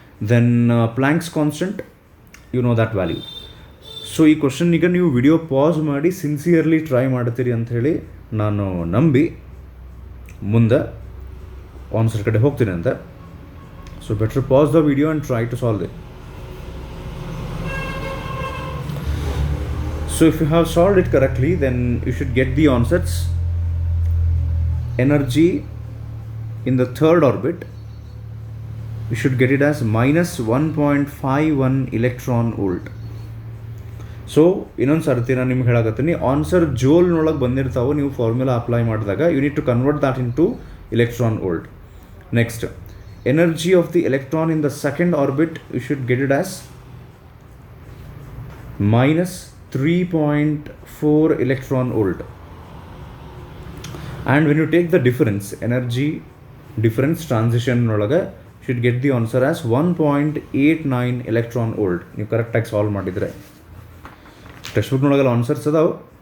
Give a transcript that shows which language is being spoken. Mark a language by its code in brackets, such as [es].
[kn] Then Planck's constant, [en] You know that value. [kn] So ಈ question ಈಗ ನೀವು ವಿಡಿಯೋ ಪಾಸ್ ಮಾಡಿ ಸಿನ್ಸಿಯರ್ಲಿ ಟ್ರೈ ಮಾಡ್ತೀರಿ ಅಂಥೇಳಿ ನಾನು ನಂಬಿ ಮುಂದೆ ಆನ್ಸರ್ ಕಡೆ ಹೋಗ್ತೀನಿ ಅಂತ. [en] So better pause the video and try to solve it. So if you have solved it correctly, then you should get the answers. Energy in the third orbit, you should get it as minus 1.51 electron volt. [kn] So ಇನ್ನೊಂದು ಸರ್ತಿ ನಾನು ನಿಮ್ಗೆ ಹೇಳಕತ್ತೀನಿ, answer ಜೋಲ್ನೊಳಗೆ ಬಂದಿರ್ತಾವೆ, ನೀವು formula apply ಮಾಡಿದಾಗ [en] You need to convert that into electron volt. Next, energy of the electron in the second orbit, you should get it as minus 3.4 electron volt. And when you take the difference, energy difference transition [kn] nolaga, [en] should get the answer as 1.89 electron volt. [kn] ನೀವು ಕರೆಕ್ಟಾಗಿ solve ಮಾಡಿದರೆ text book ನೊಳಗೆಲ್ಲ answers ಅದಾವೆ.